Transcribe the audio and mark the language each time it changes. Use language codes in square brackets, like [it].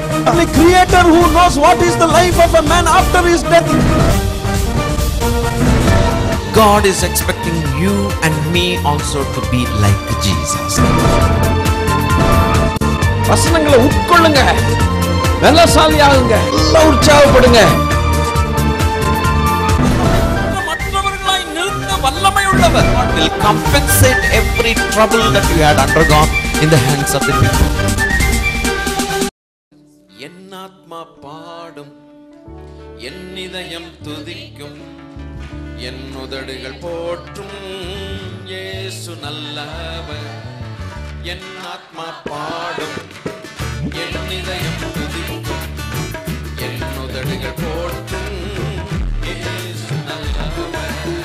[en] only Creator who knows what is the life of a man after his death. God is expecting you and me also to be like Jesus. [ta] வசனங்களை உட்கொள்ளுங்க, பலசாலி ஆகுங்க, எல்லாம் உற்சாகப்படுங்க. மற்றவர்களாய் நிறுத்த வல்லமை உள்ளவர். [en] God will compensate every trouble that you had undergone in the hands of the people. [ta] என் ஆத்மா பாடும், என் இதயம் துதிக்கும், என் உதடுகள் போற்றும் இயேசு நல்லவர். என் ஆத்மா பாடும், என் இதயம் துதிக்கும், என் உதடுகள் போற்றும் இயேசு நல்லவர்.